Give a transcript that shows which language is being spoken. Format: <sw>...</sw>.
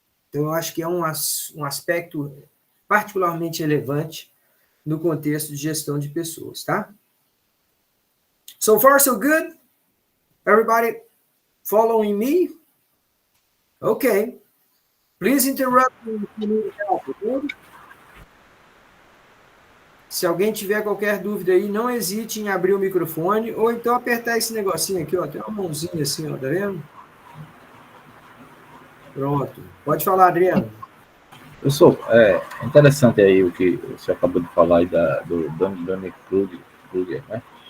<pt>Então, eu acho que é um aspecto particularmente relevante no contexto de gestão de pessoas, tá?</pt> <en>So far, so good? Everybody following me? Okay. Please interrupt me if you need help, okay?</en> <pt>Se alguém tiver qualquer dúvida aí, não hesite em abrir o microfone ou então apertar esse negocinho aqui, ó. Tem uma mãozinha assim, ó, tá vendo? Pronto. Pode falar, Adriano. Professor, é interessante aí o que você acabou de falar aí do Dunning-Kruger, né?</pt>